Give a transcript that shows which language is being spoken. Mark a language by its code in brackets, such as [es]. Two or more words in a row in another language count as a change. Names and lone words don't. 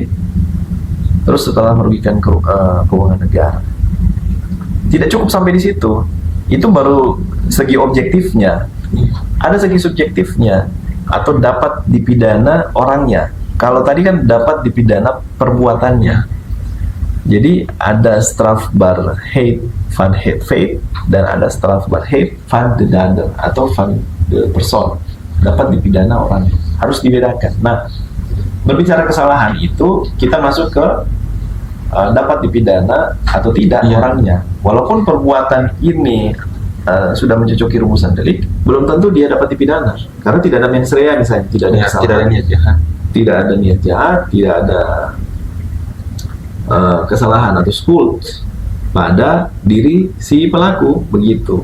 [id] Terus setelah merugikan keuangan negara. Tidak cukup sampai di situ. Itu baru segi objektifnya. Ada segi subjektifnya, atau dapat dipidana orangnya. Kalau tadi kan dapat dipidana perbuatannya. Jadi ada [nl] strafbaarheid van het feit [id] dan ada [nl] strafbaarheid van de dader atau van de persoon. [id] Dapat dipidana orang. Harus dibedakan. Nah, berbicara kesalahan itu kita masuk ke dapat dipidana atau tidak orangnya. Walaupun perbuatan ini sudah mencocoki rumusan delik, belum tentu dia dapat dipidana karena tidak ada [la] mens rea [id] misalnya, tidak ada kesalahan, tidak ada niat jahat, tidak ada kesalahan atau skuld pada diri si pelaku begitu.